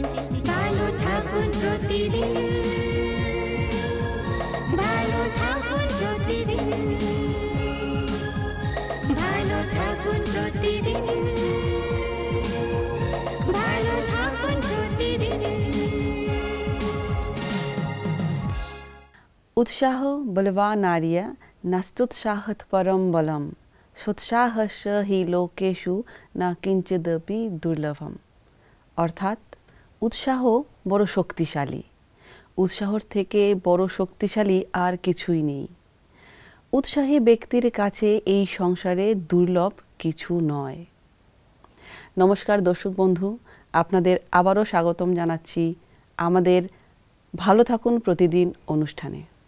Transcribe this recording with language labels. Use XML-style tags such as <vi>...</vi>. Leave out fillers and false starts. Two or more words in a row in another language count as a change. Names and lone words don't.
<bn>ভালো থাকুন প্রতিদিন, ভালো থাকুন প্রতিদিন, ভালো থাকুন প্রতিদিন, ভালো থাকুন প্রতিদিন।</bn> <sa>उत्साह बलवानार्य नास्तुत्साहत परम बलम, सोत्साहस्य हि लोकेषु न किंचिदपि दुर्लभम।</sa> <bn>অর্থাৎ উৎসাহ বড় শক্তিশালী, উৎসাহর থেকে বড় শক্তিশালী আর কিছুই নেই। উৎসাহী ব্যক্তির কাছে এই সংসারে দুর্লভ কিছু নয়। নমস্কার দর্শক বন্ধু, আপনাদের আবারও স্বাগতম জানাচ্ছি আমাদের ভালো থাকুন প্রতিদিন অনুষ্ঠানে।</bn>